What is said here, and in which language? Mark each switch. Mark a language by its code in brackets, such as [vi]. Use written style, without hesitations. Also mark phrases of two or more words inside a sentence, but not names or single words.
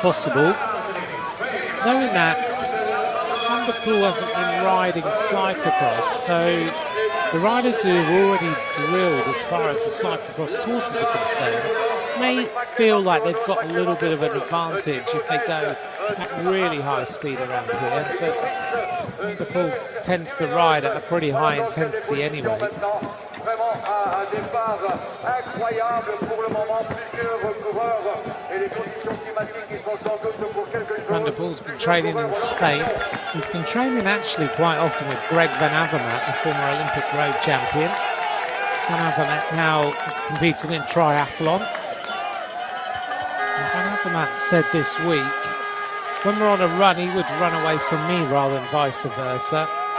[en] possible, knowing that Van der Poel hasn't been riding cyclo-cross, so the riders who have already drilled as far as the cyclo-cross courses are concerned may feel like they've got a little bit of an advantage if they go at really high speed around here, but Van der Poel tends to ride at a pretty high intensity anyway. [fr] départ incroyable pour le moment, plusieurs coureurs et les conditions climatiques qui sont sans doute pour quelque chose. [en] Van der Poel's been training in Spain. He's been training actually quite often with Greg Van Avermaet, the former Olympic road champion. Van Avermaet now competing in triathlon. And Van Avermaet said this week, when we're on a run, he would run away from me rather than vice versa.